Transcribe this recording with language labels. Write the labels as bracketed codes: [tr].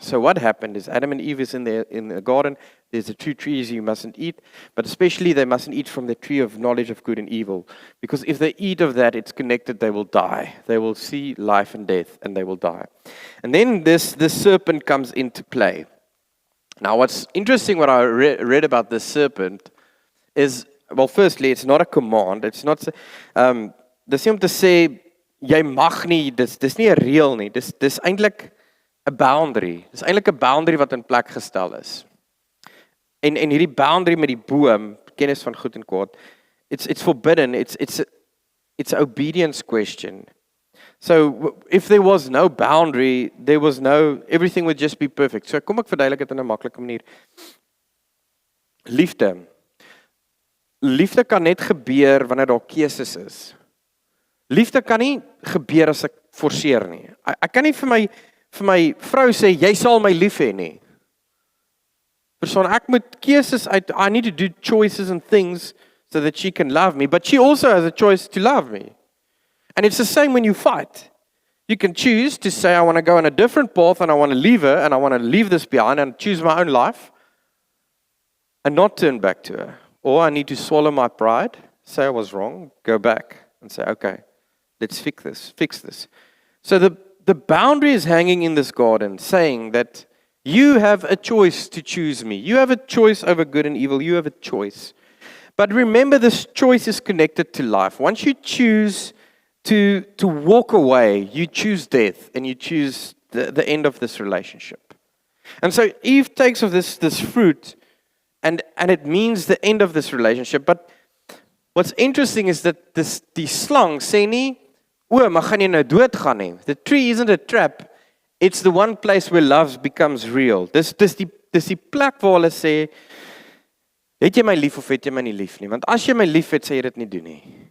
[en] So what happened is Adam and Eve is in the garden. There's the two trees you mustn't eat, but especially they mustn't eat from the tree of knowledge of good and evil. Because if they eat of that, it's connected, they will die. They will see life and death, and they will die. And then this serpent comes into play. Now what's interesting, what I read about this serpent is, well, firstly, it's not a command. It's not, [af] dis nie om te sê, jy mag nie, dis nie 'n reël nie. Dis eintlik 'n boundary. Dis eintlik 'n boundary wat in plek gestel is. En hierdie boundary met die boom, kennis van goed en kwaad, [en] it's forbidden. It's an obedience question. So if there was no boundary, everything would just be perfect. [af] So kom ek verduidelik dit in 'n maklike manier. Liefde. Liefde kan net gebeur wanneer daar keuses is. Liefde kan nie gebeur as ek forceer nie. Ek kan nie vir my vrou sê jy sal my lief hê nie. Verstaan, ek moet keuses uit, [en] I need to do choices and things so that she can love me, but she also has a choice to love me. And it's the same when you fight. You can choose to say I want to go on a different path and I want to leave her and I want to leave this behind and choose my own life and not turn back to her. Or I need to swallow my pride, say I was wrong, go back and say, okay, let's fix this. So the boundary is hanging in this garden saying that you have a choice to choose me. You have a choice over good and evil. You have a choice. But remember, this choice is connected to life. Once you choose to walk away, you choose death and you choose the end of this relationship. And so Eve takes of this fruit and it means the end of this relationship. But what's interesting is that [af] die slang sê nie, maar gaan jy nou doodgaan nie. [en] The tree isn't a trap. It's the one place where love becomes real. [af] Dis die plek waar hulle sê, het jy my lief of het jy my nie lief nie? Want as jy my lief het, sê jy dit nie doen nie.